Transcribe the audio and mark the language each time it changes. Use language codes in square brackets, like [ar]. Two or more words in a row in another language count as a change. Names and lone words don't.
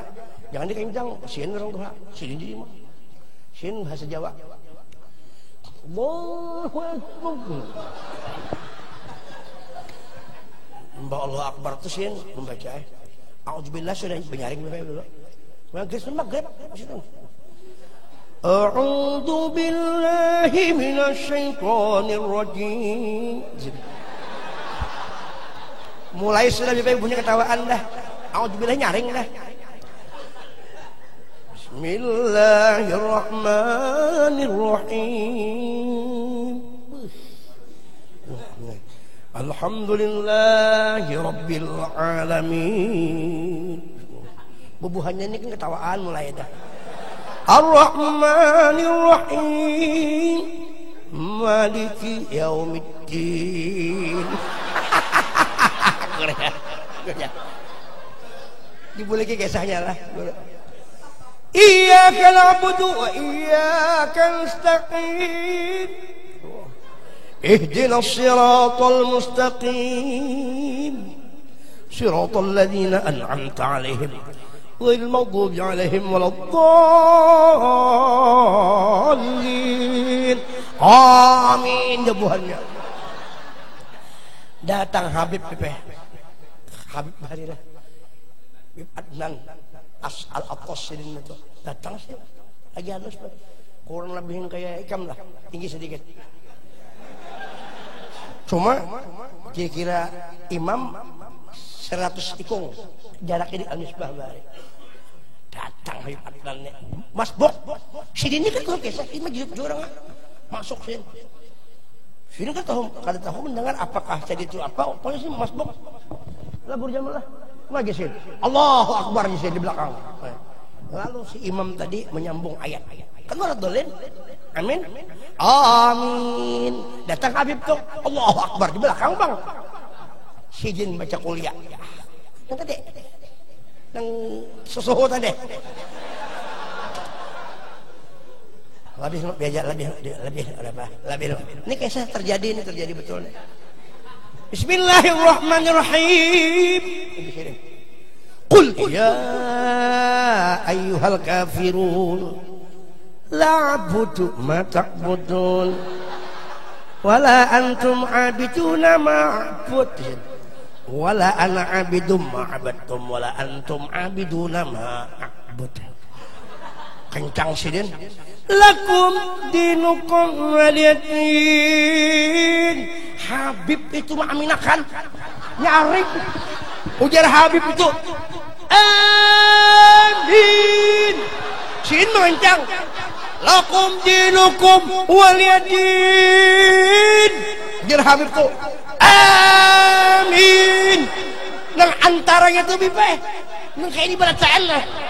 [bjn] Jangan dikencang, sini orang tua, sini di imam, sini bahasa Jawa. [ar] الله أكبر. [bjn] Mbak [ar] الله أكبر [bjn] itu sih membaca A'udzubillah sudah penyaring dulu. Maghrib maghrib. [ar] أعوذ بالله من الشيطان الرجيم. [bjn] Mulai sudah bunyi ketawaan dah. A'udzubillah nyaring dah. [ar] بسم الله الرحمن الرحيم. الحمد لله رب العالمين. [bjn] Bubuhannya ini kan ketawaan mulai dah. [ar] الرحمن الرحيم مالك يوم الدين. [bjn] Dibuliki kisahnya lah. [ar] إياك نعبد وإياك نستعين. اهدنا الصراط المستقيم صراط الذين أنعمت عليهم غير المغضوب عليهم ولا الضالين آمين جبوهnya. [bjn] Datang Habib Pepe Habib Baharilah Habib Adnan Al-Attasilin itu datang sih lagi halus kurang lebihin kayak ikam lah tinggi sedikit. Cuma kira-kira imam 100 ikung jaraknya di Al-Misbah Bahari. datang Habib Adnan Mas Bok sini kan tahu kisah ini mah jurang masuk sini kan tahu mendengar apakah jadi itu apa polisi Mas Bok lah berjamaah lagi sini [ar] الله أكبر [bjn] di sini di belakang. Lalu si imam tadi menyambung ayat kan [ar] ولا الضالين آمين آمين [bjn] datang Habib tuh [ar] الله أكبر [bjn] di belakang bang si jin baca kuliah yang tadi yang susuhu tadi lebih ini kisah terjadi betul nih. [ar] بسم الله الرحمن الرحيم. قل يا أيها الكافرون لا أعبد ما تعبدون ولا أنتم عابدون ما أعبد ولا أنا عابد ما عبدتم ولا أنتم عابدون ما أعبد. [bjn] Kencang sidin. [ar] لكم دينكم ولي دين. [bjn] Habib itu mengaminakan nyari ujar Habib itu amin sin mengencang [ar] لكم دينكم ولي دين [bjn] ujar Habib itu amin nang antaranya tuh bipe nang kayak di bacaan lah